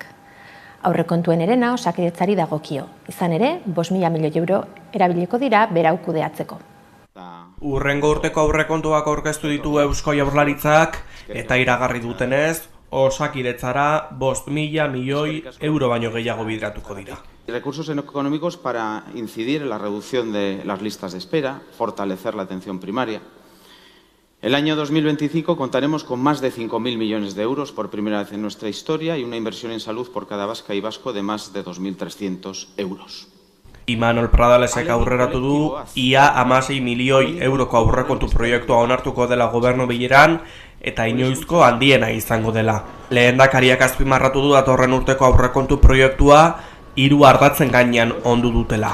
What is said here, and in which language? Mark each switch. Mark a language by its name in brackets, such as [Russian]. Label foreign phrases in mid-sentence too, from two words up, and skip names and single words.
[Basque] Aurrekontuen herena Osakidetzari dagokio. Izan ere, 5.000 milioi euro erabiliko dira berau kudeatzeko. Hurrengo urteko aurrekontuak aurkeztu ditu Eusko Jaurlaritzak eta iragarri dutenez, Osakidetzara 5.000 milioi euro baino gehiago bideratuko dira. [Spanish] Recursos económicos para incidir en la reducción de las listas de espera, fortalecer la atención primaria. El año 2025 contaremos con más de 5.000 millones de euros por primera vez en nuestra historia y una inversión en salud por cada vasca y vasco de más de 2.300 euros. [Basque] Imanol Pradalesek aurreratu du, ia 16 milioi euroko aurrekontu proiektua onartuko dela gobernu bileran eta inoizko handiena izango dela. Lehendakariak azpimarratu du datorren urteko aurrekontu proiektua 3 ardatzen gainean ondu dutela.